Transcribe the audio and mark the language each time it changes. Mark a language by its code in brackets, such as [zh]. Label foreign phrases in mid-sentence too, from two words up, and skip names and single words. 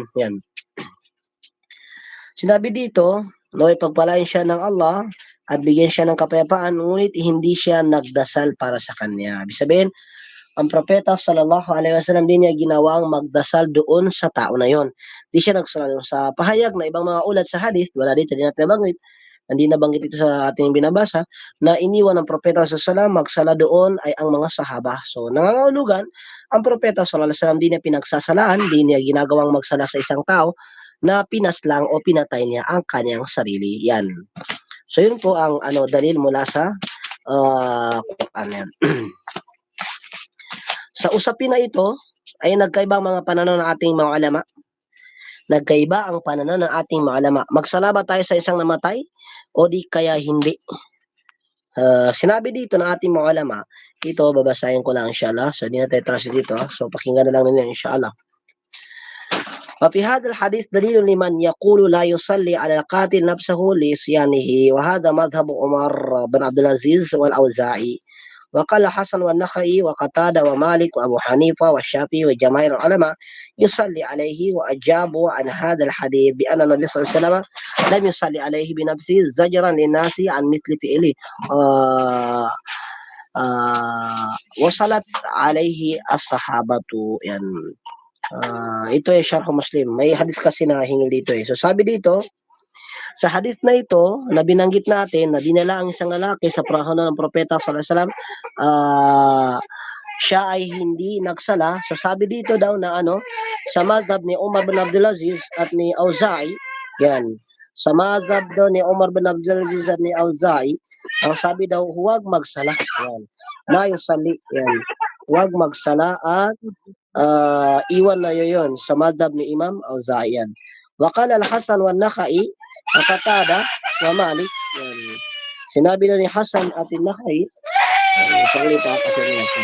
[tl] Yan. Sinabi dito, no, ipagpalain siya ng Allah at bigyan siya ng kapayapaan, ngunit hindi siya nagdasal para sa kanya. Ibig sabihin, ang propeta [ar] صلى الله عليه وسلم [tl] din niya ginawang magdasal doon sa tao na yon. Di siya nagsala sa pahayag na ibang mga ulat sa hadith, wala dito, di natin nabanggit, hindi nabanggit ito sa ating binabasa, na iniwan ng propeta [ar] صلى الله عليه وسلم [tl] magsala doon ay ang mga sahaba. So, nangangahulugan, ang propeta [ar] صلى الله عليه وسلم [tl] di niya pinagsasalaan, di niya ginagawang magsala sa isang tao na pinaslang o pinatay niya ang kanyang sarili. Yan. So, yun po ang dalil mula sa Quran yan. Sa usapin na ito, ay nagkaiba ang mga pananaw ng ating mga ulama. Nagkaiba ang pananaw ng ating mga ulama. Magsala ba tayo sa isang namatay o di kaya hindi? Sinabi dito ng ating mga ulama, ito babasahin ko lang inshallah. So, di na tayo translate dito. So, pakinggan na lang ninyo inshallah. [ar] وفي هذا الحديث دليل لمن يقول لا يصلي على القاتل نفسه لصيانه، وهذا مذهب عمر بن عبد العزيز والأوزاعي. وقال حسن والنخعي وقتادة ومالك وأبو حنيفة والشافعي وجماهير العلماء يصلي عليه، وأجابوا عن هذا الحديث بأن النبي صلى الله عليه وسلم لم يصلي عليه بنفسه زجرا للناس عن مثل فعله. وصلت عليه الصحابة. [tl] يعني ito ay Sharh Muslim. May hadith kasi na hingil dito eh. So sabi dito, sa hadith na ito, na binanggit natin, na dinala ang isang lalaki sa panahon ng propeta [ar] صلى الله عليه وسلم, [tl] siya ay hindi nagsala. So sabi dito daw na sa madhab ni Umar bin Abdul Aziz at ni Auza'i, yan. Sa madhab daw ni Umar bin Abdul Aziz at ni Auza'i, ang sabi daw, huwag magsala. Yan. [ar] لا يصلي. [tl] Yan. Huwag magsala at iwan na yun sa madhab ni Imam Auza'i yan. [ar] وقال الحسن والنخعي، وقتادة ومالك. [tl] Yan. Sinabi na ni Hasan at Nakhai, saglit kasi niya.